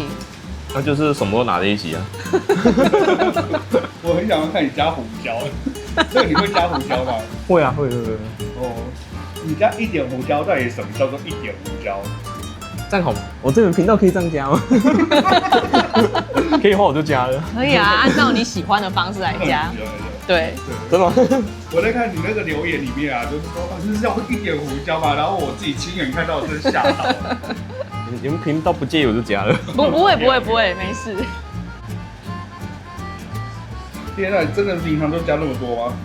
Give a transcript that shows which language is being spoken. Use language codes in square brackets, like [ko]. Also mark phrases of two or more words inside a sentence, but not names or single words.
[zh] 那就是什麼都拿在一起啊。我很想要看你加胡椒，這個你會加胡椒嗎？會啊，會。哦，你加1點胡椒，到底什麼叫做1點胡椒？這樣好嗎？我這個頻道可以這樣加嗎？可以的話我就加了。可以啊，按照你喜歡的方式來加。對，真的嗎？我在看你那個留言裡面啊，就是說是要1點胡椒嘛，然後我自己親眼看到，真嚇到了。你們頻道不介意我就加了。不會，沒事。天啊，你真的平常都加那麼多嗎？